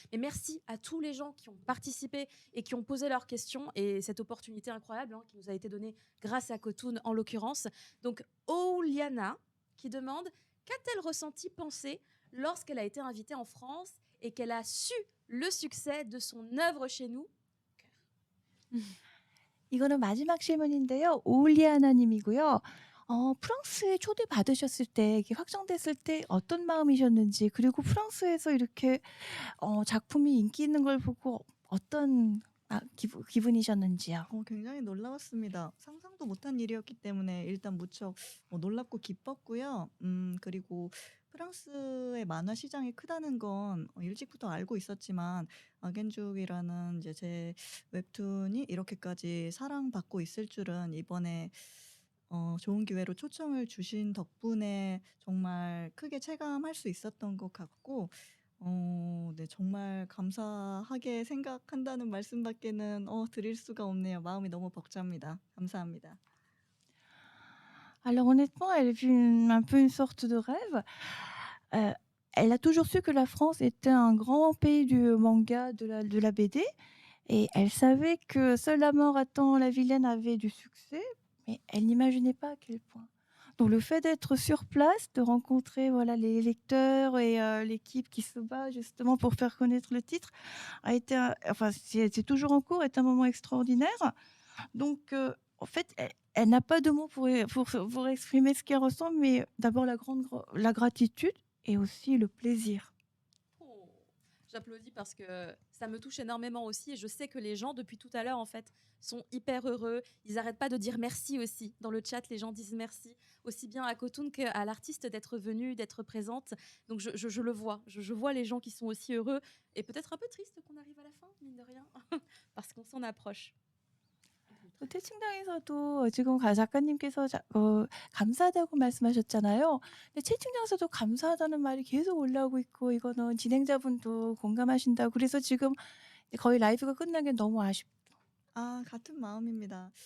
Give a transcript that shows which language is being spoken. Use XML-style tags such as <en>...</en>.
<fr>Mais merci à tous les gens qui ont participé et qui ont posé leurs questions et cette opportunité incroyable qui nous a été donnée grâce à Cotoon en l'occurrence. Donc Ouliana qui demande qu'a-t-elle ressenti, pensé lorsqu'elle a été invitée en France et qu'elle a su le succès de son œuvre chez nous.</fr> <ko>이거는 마지막 질문인데요. 오울리아나님이고요. 프랑스에 초대 받으셨을 때, 이게 확정됐을 때 어떤 마음이셨는지, 그리고 프랑스에서 이렇게 작품이 인기 있는 걸 보고 어떤 기분이셨는지요? 굉장히 놀라웠습니다. 상상도 못한 일이었기 때문에 일단 무척 놀랍고 기뻤고요. 그리고 프랑스의 만화 시장이 크다는 건 일찍부터 알고 있었지만 아겐죽이라는 이제 제 웹툰이 이렇게까지 사랑받고 있을 줄은 이번에 좋은 기회로 초청을 주신 덕분에 정말 크게 체감할 수 있었던 것 같고 네, 정말 감사하게 생각한다는 말씀밖에는 드릴 수가 없네요. 마음이 너무 벅찹니다. 감사합니다.</ko> <fr>Alors honnêtement, elle vit un peu une sorte de rêve. Elle a toujours su que la France était un grand pays du manga, de la BD. Et elle savait que Seule la mort attend la vilaine avait du succès, mais elle n'imaginait pas à quel point. Donc le fait d'être sur place, de rencontrer voilà, les lecteurs et l'équipe qui se bat justement pour faire connaître le titre, a été, c'est toujours en cours, est un moment extraordinaire. Donc en fait, elle n'a pas de mots pour exprimer ce qu'elle ressent, mais d'abord la gratitude et aussi le plaisir. Oh, j'applaudis parce que ça me touche énormément aussi et je sais que les gens depuis tout à l'heure en fait sont hyper heureux. Ils n'arrêtent pas de dire merci aussi. Dans le chat, les gens disent merci aussi bien à Cotoon qu'à l'artiste d'être venue, d'être présente. Donc je le vois. Je vois les gens qui sont aussi heureux et peut-être un peu tristes qu'on arrive à la fin, mine de rien, parce qu'on s'en approche.</fr> <ko>채팅창에서도 지금 작가님께서 감사하다고 말씀하셨잖아요. 근데 채팅창에서도 감사하다는 말이 계속 올라오고 있고 이거는 진행자분도 공감하신다고 그래서 지금 거의 라이브가 끝난 게 너무 아쉽다. 같은 마음입니다.</ko>